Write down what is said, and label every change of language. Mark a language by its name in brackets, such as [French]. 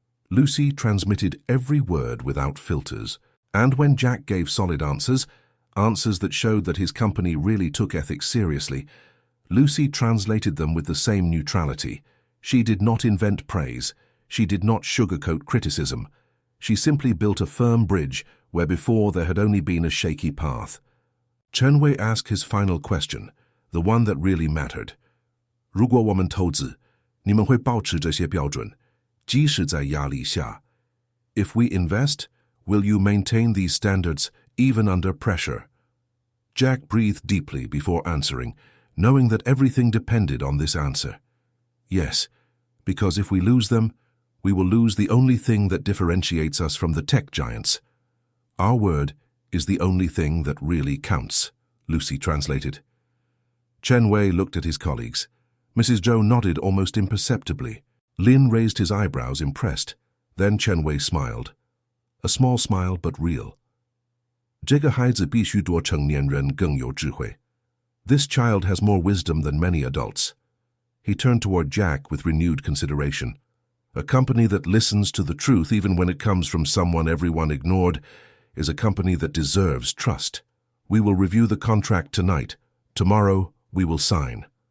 [English] Lucy transmitted every word without filters. And when Jack gave solid answers that showed that his company really took ethics seriously, Lucy translated them with the same neutrality. She did not invent praise. She did not sugarcoat criticism. She simply built a firm bridge where before there had only been a shaky path. Chen Wei asked his final question, the one that really mattered. [Chinese] 如果我们投资，你们会保持这些标准，即使在压力下。 [English] If we invest, will you maintain these standards even under pressure? Jack breathed deeply before answering, knowing that everything depended on this answer. Yes, because if we lose them, we will lose the only thing that differentiates us from the tech giants. Our word is the only thing that really counts, Lucy translated. Chen Wei looked at his colleagues. Mrs. Zhou nodded almost imperceptibly. Lin raised his eyebrows, impressed. Then Chen Wei smiled. A small smile, but real. [Chinese] 这个孩子比许多成年人更有智慧. [English] This child has more wisdom than many adults. He turned toward Jack with renewed consideration. A company that listens to the truth even when it comes from someone everyone ignored is a company that deserves trust. We will review the contract tonight. Tomorrow, we will sign.